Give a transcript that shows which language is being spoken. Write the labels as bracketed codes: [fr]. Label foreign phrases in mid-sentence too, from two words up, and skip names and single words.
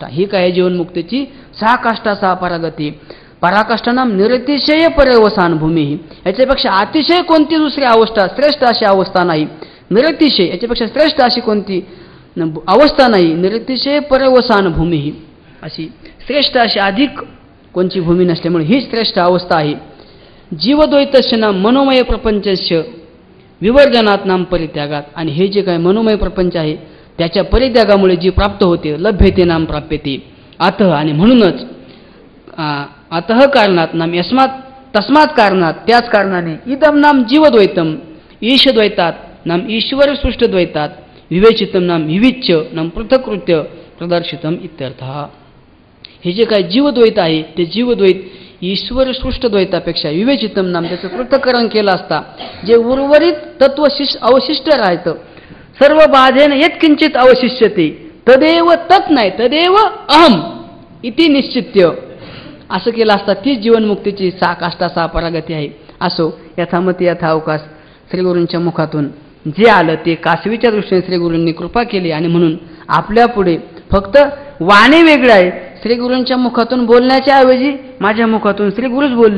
[mr] ही काय जीवनमुक्तीची सहा काष्ठा सहा परागती. [sa] पराकाष्ठानाम निरतिशय पर्यवसान भूमी, [mr] याच्यापेक्षा अतिशय कोणती दुसरी अवस्था, श्रेष्ठ अशी अवस्था नाही. निरतिशय याच्यापेक्षा श्रेष्ठ अशी कोणती अवस्था नाही. निरतिशय पर्यवसान भूमी, ही अशी श्रेष्ठ अशी अधिक कोणची भूमी नसल्यामुळे ही श्रेष्ठ अवस्था आहे. [sa] जीवद्वैतस्य नाम मनोमय प्रपंचस्य विवर्जनात नाम परित्यागात. [mr] आणि हे जे काय मनोमय प्रपंच आहे त्याच्या परित्यागामुळे जी प्राप्त होते, [sa] लभ्यते नाम प्राप्यते. अतः, [mr] आणि म्हणूनच [sa] अतः कारणात नाम यस्मात तस्मात कारणात, [mr] त्याच कारणाने [sa] इदम नाम जीवद्वैतम ईशद्वैतात नाम ईश्वर सृष्ट द्वैतात विवेचितम नाम विविच्य नाम पृथकृत्य प्रदर्शितम इत्यर्थः. [mr] हे जे काय जीवद्वैत आहे ते जीवद्वैत ईश्वर सृष्ट द्वैतापेक्षा [sa] विवेचितम नाम [mr] त्याचं पृथक्करण केलं असता जे उर्वरित तत्व अवशिष्ट राहतं, [sa] सर्व बाधेन यत्किंचित अवशिष्यते तदेव तत् [mr] नाही [sa] तदेव अहम इति निश्चित्य, [mr] असं केलं असता ती जीवनमुक्तीची सहा काष्ठा सहा परागती आहे. असो [sa] यथामती यथा अवकाश [mr] श्रीगुरूंच्या मुखातून जे आलं ते कासवीच्या दृष्टीने श्री गुरूंनी कृपा केली आणि म्हणून आपल्या पुढे फक्त वाणी वेगळं आहे. श्री गुरूंच्या मुखातून बोलण्याच्या ऐवजी माझ्या मुखातून श्री गुरुच बोलले.